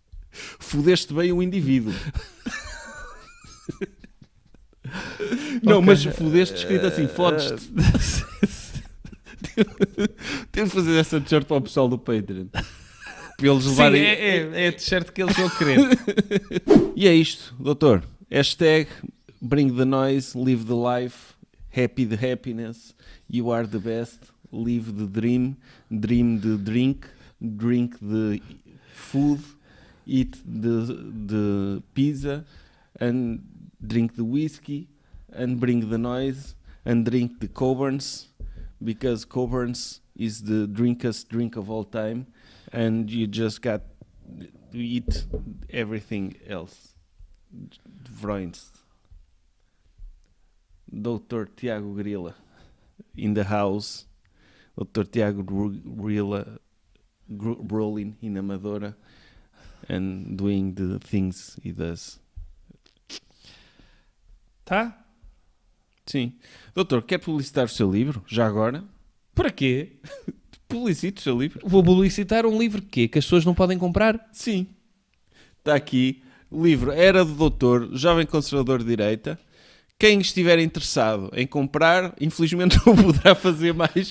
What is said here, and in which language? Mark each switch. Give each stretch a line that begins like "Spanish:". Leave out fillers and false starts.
Portuguese: Fudeste bem o indivíduo. Não, okay. Mas fudeste escrito assim, fodes-te. Temos de fazer essa t-shirt para o pessoal do Patreon. Para eles levarem... é a t-shirt que eles vão querer. E é isto, doutor.
English: Hashtag bring the noise, live the life, happy the happiness, you are the best, live the dream, dream the drink, drink the food, eat the pizza, and drink the whiskey, and bring the noise, and drink the Coburns, because Coburns is the drinkest drink of all time, and you just got to eat everything else. Vroinst. Dr. Tiago Grila in the house. Dr. Tiago Grila rolling in Amadora and doing the things he does.
Portuguese: Tá? Sim. Doutor, quer publicitar o seu livro? Já agora? Para quê? Publicite o seu livro. Vou publicitar um livro que as pessoas não podem comprar? Sim. Está aqui. O livro Era do Doutor, Jovem Conservador de Direita. Quem estiver interessado em comprar, infelizmente não poderá fazer mais.